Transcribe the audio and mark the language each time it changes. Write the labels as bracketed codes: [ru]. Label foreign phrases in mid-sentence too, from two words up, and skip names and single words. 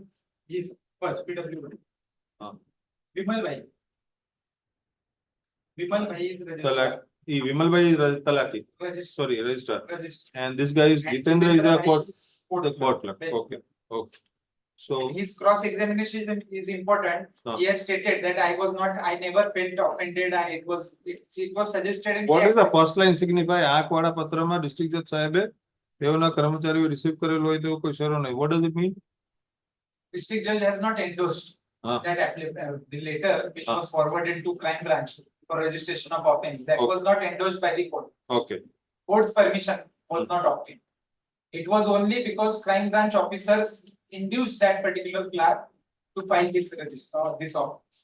[hi] जी सर, [en] first PW. [hi] हाँ. [en] विमल भाई is registered. [gu] તલાક ઈ વિમલભાઈ તલાટી [en] Registered. sorry registrar Registered. and this guy is And Jitendra is the Bhai court is the court clerk. Right. Okay. So His cross examination is important. He has stated that I never felt offended. It was suggested in what is the first line signify [gu] આ વાળા પત્રમાં [en] district judge [gu] સાહેબે તેઓના કર્મચારીઓ રિસીવ કરેલો હોય તેવો કોઈ શરો નહીં. [en] What does it mean? district judge has not endorsed the letter which was forwarded to crime branch for registration of offense. That was not endorsed by the court. Okay. Court's permission was not obtained. It was only because crime branch officers induced that particular clerk to file this register or this offense.